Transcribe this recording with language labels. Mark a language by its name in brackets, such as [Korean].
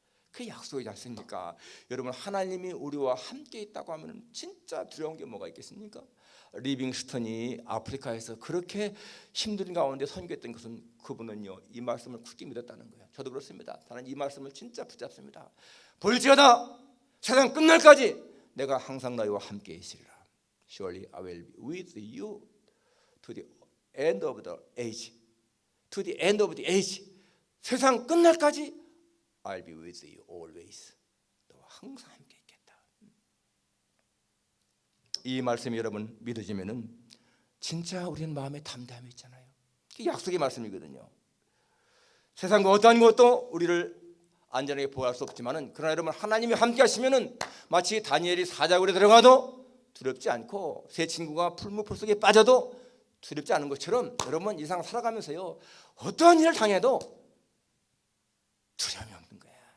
[Korean] 그 약속이지 않습니까? 여러분 하나님이 우리와 함께 있다고 하면 진짜 두려운 게 뭐가 있겠습니까? 리빙스턴이 아프리카에서 그렇게 힘든 가운데 선교했던 것은 그분은요 이 말씀을 굳게 믿었다는 거예요. 저도 그렇습니다. 나는 이 말씀을 진짜 붙잡습니다. 볼지어다 세상 끝날까지 내가 항상 너희와 함께 있으리라. [English] Surely I will be with you to the end of the age. To the end of the age. [Korean] 세상 끝날까지 [English] I'll be with you always. [Korean] 너와 항상 함께 있겠다. 이 말씀이 여러분 믿어지면은 진짜 우리는 마음에 담담이 있잖아요. 이게 약속의 말씀이거든요. 세상과 어떠한 것도 우리를 안전하게 보호할 수 없지만은 그러나 여러분 하나님이 함께 하시면은 마치 다니엘이 사자굴에 들어가도 두렵지 않고 새 친구가 풀무풀 속에 빠져도 두렵지 않은 것처럼 여러분 이상 살아가면서요 어떠한 일을 당해도 두려움이 없는 거야.